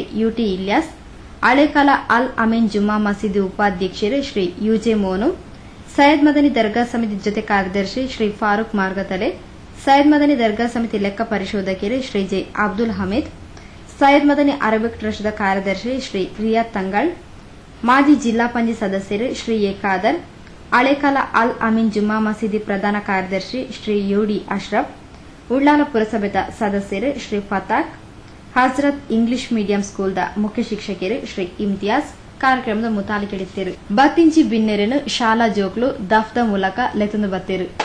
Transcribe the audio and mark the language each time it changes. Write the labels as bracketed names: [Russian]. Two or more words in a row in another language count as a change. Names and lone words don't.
[Tulu] ಯುಟಿ ಇಲ್ಯಾಸ್, ಹಳೇಕಾಲ ಅಲ್ ಅಮೀನ್ ಜುಮ್ಮಾ ಮಸೀದಿ ಉಪಾಧ್ಯಕ್ಷರು ಶ್ರೀ ಯುಜೆ ಮೋನು, ಸೈಯದ್ ಮದನಿ ದರ್ಗಾ ಸಮಿತಿ ಜೊತೆ ಕಾರ್ಯದರ್ಶಿ ಶ್ರೀ ಫಾರೂಕ್ ಮಾರ್ಗತಲೆ, ಸೈಯದ್ ಮದನಿ ದರ್ಗಾ ಸಮಿತಿ ಲೆಕ್ಕ ಪರಿಶೋಧಕರು ಶ್ರೀ ಜೆ ಅಬ್ದುಲ್ ಹಮೀದ್, ಸೈಯದ್ ಮದನಿ ಅರಬಿಕ್ ಟ್ರಸ್ಟ್ದ ಕಾರ್ಯದರ್ಶಿ ಶ್ರೀ ರಿಯಾದ್ ತಂಗಳ್, ಮಾಜಿ ಜಿಲ್ಲಾ ಪಂಚಾಯತ್ ಸದಸ್ಯರು ಶ್ರೀ ಎ ಖಾದರ್, ಹಳೇಕಾಲ ಅಲ್ ಅಮೀನ್ ಜುಮ್ಮಾ ಮಸೀದಿ ಪ್ರಧಾನ ಕಾರ್ಯದರ್ಶಿ ಶ್ರೀ ಯುಡಿ ಅಶ್ರಫ್, ಉಳ್ಳಾಲ ಪುರಸಭೆದ ಸದಸ್ಯರು ಶ್ರೀ ಫತಾಕ್, ಹಜರತ್ ಇಂಗ್ಲಿಷ್ ಮೀಡಿಯಂ ಸ್ಕೂಲ್ದ ಮುಖ್ಯ ಶಿಕ್ಷಕರು ಶ್ರೀ ಇಮ್ತಿಯಾಜ್ ಕಾರ್ಯಕ್ರಮದ ಮುತಾಲಿಕೆಡಿದ್ದರು. ಬತ್ತಿಂಚಿ ಬಿನ್ನೆರನು ಶಾಲಾ ಜೋಕ್ಲು ದಫ್ದ ಮೂಲಕ ಲೆತಂದು ಬತ್ತೇರು.